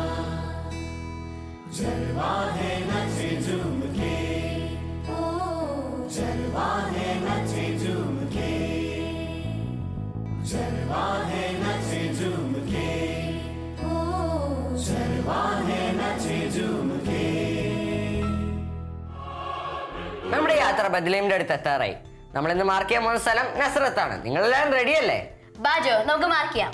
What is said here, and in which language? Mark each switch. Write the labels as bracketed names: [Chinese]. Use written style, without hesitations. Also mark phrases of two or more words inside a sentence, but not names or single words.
[Hindi] चरवाहे नचे झूम के, चरवाहे नचे झूम के, चरवाहे नचे झूम के, चरवाहे नचे झूम के. [Malayalam] ബദ്ലേമിന്റെ അടുത്ത് എത്താറായി. നമ്മൾ ഇന്ന് മാർക്ക് ചെയ്യാൻ പോകുന്ന സ്ഥലം നസ്രത്താണ്. നിങ്ങളെല്ലാവരും റെഡിയല്ലേ? ബാജോ നമുക്ക് മാർക്ക് ചെയ്യാം.